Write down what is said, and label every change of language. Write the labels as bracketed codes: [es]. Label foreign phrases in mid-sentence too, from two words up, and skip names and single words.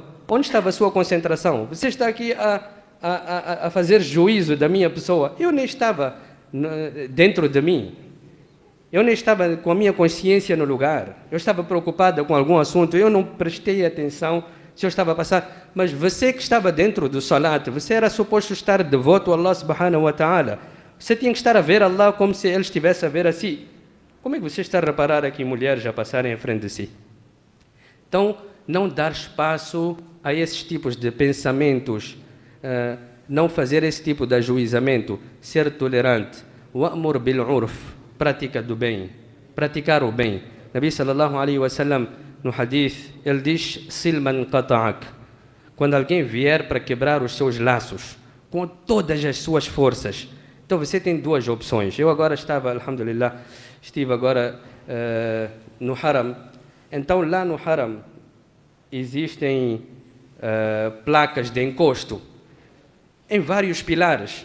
[pt] Onde estava a sua concentração? Você está aqui a fazer juízo da minha pessoa. Eu nem estava dentro de mim. Eu nem estava com a minha consciência no lugar. Eu estava preocupada com algum assunto. Eu não prestei atenção se eu estava a passar. Mas você que estava dentro do salat, você era suposto estar devoto a [ar] الله سبحانه وتعالى. [pt] Você tinha que estar a ver Allah como se Ele estivesse a ver a si. Como é que você está a reparar aqui mulheres a passarem em frente de si? Então, não dar espaço a esses tipos de pensamentos, não fazer esse tipo de ajuizamento, ser tolerante. [ar] وأمر بالعرف, [pt] prática do bem, praticar o bem. [ar] نبي صلى الله عليه وسلم, [pt] no hadith, ele diz, [ar] صل من قطعك, [pt] quando alguém vier para quebrar os seus laços, com todas as suas forças. Então você tem duas opções. Eu agora estava, alhamdulillah, estive agora no Haram. Então lá no Haram existem placas de encosto em vários pilares.